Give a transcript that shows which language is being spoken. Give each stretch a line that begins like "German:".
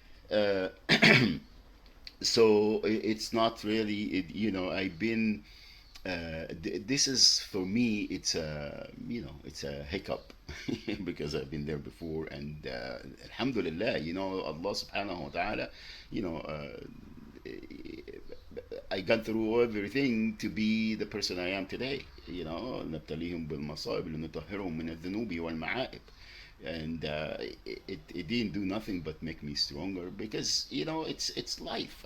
English: Uh, so it's not really I've been this is for me, it's a hiccup because I've been there before, and alhamdulillah, Allah subhanahu wa ta'ala, you know uh, I got through everything to be the person I am today.
Arabic: نبتليهم بالمصائب لنطهرهم من الذنوب والمعائب.
English: And it didn't do nothing but make me stronger, because it's life.